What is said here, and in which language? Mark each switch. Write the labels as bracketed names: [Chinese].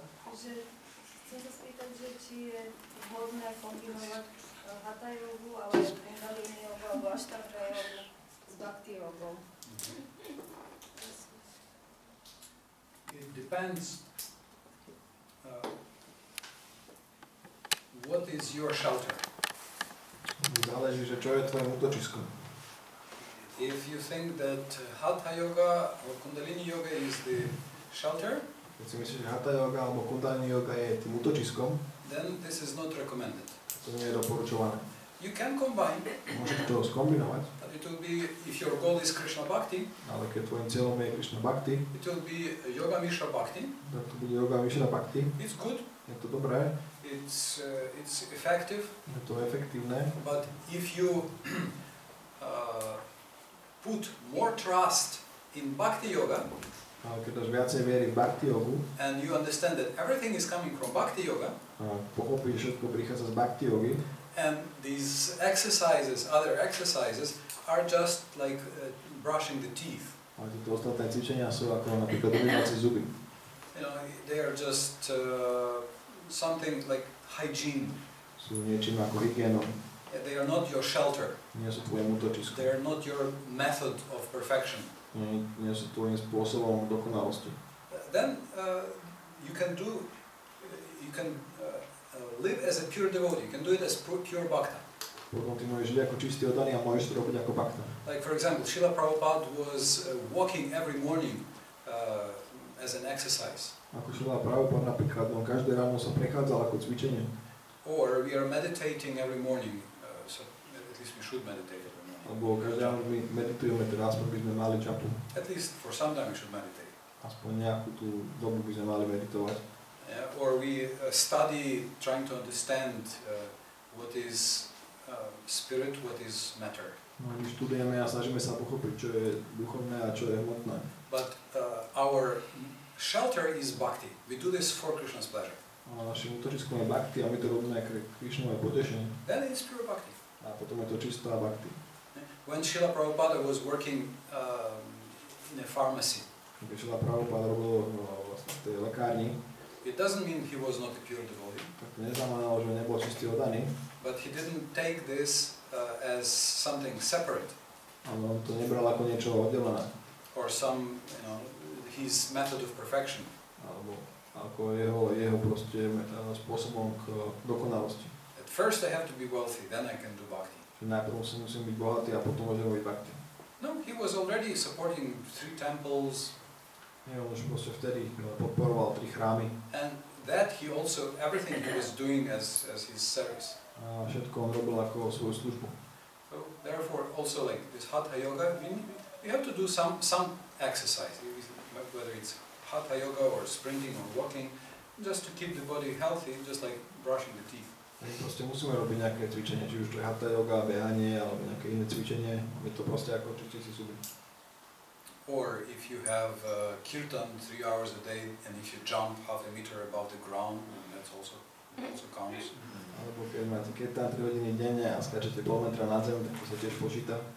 [Slovak] Že chcem sa spýtať, že či je vhodné kombinovať Hatha jogu, ale Kundalini jogu alebo Ashtanga jogu s Bhakti jogou. [English] It depends what is your shelter. [Slovak] Záleží, že čo je tvoje útočisko. [English] If you think that Hatha yoga or Kundalini yoga is the shelter, [Slovak] Keď si myslíš, že Hatha yoga alebo Kundalini yoga je tým útočiskom, [English] then this is not recommended. [Slovak] to nie je doporučované. [English] You can combine, [Slovak] Môžeš to skombinovať, [English] but it will be, if your goal is Krishna Bhakti, [Slovak] ale keď tvojim cieľom je Krišna Bhakti, [English] it will be Yoga Mishra Bhakti. [Slovak] tak to bude Yoga Mishra Bhakti. [English] It's good, [Slovak] Je to dobré, [English] it's effective, [Slovak] je to efektívne, [English] but if you put more trust in Bhakti Yoga, [Slovak] ale keď dáš viacej viery v Bhakti yogu [English] and you understand that everything is coming from Bhakti Yoga, [Slovak] a pochopíš, že všetko prichádza z Bhakti yogy, [English] and these exercises, other exercises, are just like brushing the teeth. [Slovak] ale tieto ostatné cvičenia sú ako napríklad umývacie zuby. [English] You know, they are just something like hygiene. [Slovak] Sú niečím ako hygienou. [English] They are not your shelter. [Slovak] Nie sú tvojim útočiskom. [English] They are not your method of perfection. [Slovak] Nie sú tvojim spôsobom dokonalosti. [English] Then you can live as a pure devotee. You can do it as pure bhakta. [Slovak] Potom ty môžeš žiť ako čistý oddaný a môžeš to robiť ako bhakta. [English] Like for example, Srila Prabhupada was walking every morning as an exercise. [Slovak] Ako Srila Prabhupada napríklad, on každé ráno sa prechádzal ako cvičenie. [English] Or we are meditating every morning, so at least we should meditate every morning. [Slovak] Alebo každé ráno my meditujeme, teda aspoň by sme mali čapu. [English] At least for some time we should meditate. [Slovak] Aspoň nejakú tú dobu by sme mali meditovať. [English] Or we study, trying to understand what is spirit, what is matter. [Slovak] No, my študujeme a snažíme sa pochopiť, čo je duchovné a čo je hmotné. [English] But our shelter is bhakti. We do this for Krishna's pleasure. [Slovak] A našim útočiskom je bhakti a my to robíme pre Krišnové potešenie. [English] Then it's pure bhakti. [Slovak] A potom je to čistá bhakti. [English] When Srila Prabhupada was working in a pharmacy, [Slovak] Keď Srila Prabhupada robil vlastne v tej lekárni, [English] it doesn't mean he was not a pure devotee. [Slovak] tak to neznamenalo, že nebol čistý oddaný, [English] But he didn't take this as something separate [Slovak] ale on to nebral ako niečo oddelené, [English] or some, his method of perfection. [Slovak] alebo ako jeho proste spôsobom k dokonalosti. [English] At first I have to be wealthy, then I can do bhakti. [Slovak] Že najprv musím byť bohatý a potom môžem robiť bhakti. [English] No, he was already supporting 3 temples, [Slovak] Nie, on už proste vtedy podporoval 3 chrámy. [English] and that he also, everything he was doing as his service. [Slovak] A všetko on robil ako svoju službu. [English] So therefore also like this Hatha yoga, we have to do some exercise, whether it's Hatha yoga or sprinting or walking, just to keep the body healthy, just like brushing the teeth. [Slovak] My proste musíme robiť nejaké cvičenie, či už to je hatha yoga, behanie, alebo nejaké iné cvičenie. Je to proste ako čistiť si zuby. [English] Or if you have kirtan 3 hours a day, and if you jump half a meter above the ground, that's also also counts. [Slovak] Alebo keď tam 3 hodiny denne a skáčete pol metra nad zem, tak to sa tiež počíta.